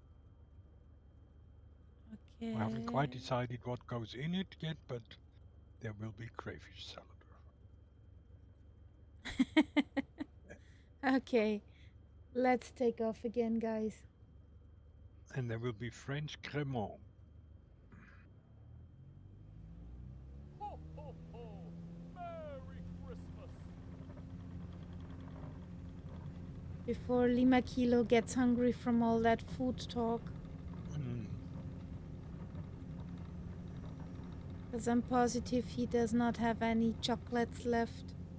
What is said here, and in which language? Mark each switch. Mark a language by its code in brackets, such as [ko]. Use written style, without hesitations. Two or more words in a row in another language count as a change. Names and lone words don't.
[en] Okay. I haven't quite decided what goes in it yet, but there will be crayfish salad. Okay, let's take off again, guys. And there will be French Cremant. Ho, ho, ho! Merry Christmas! Before Lima Kilo gets hungry from all that food talk. Mm. Because I'm positive he does not have any chocolates left.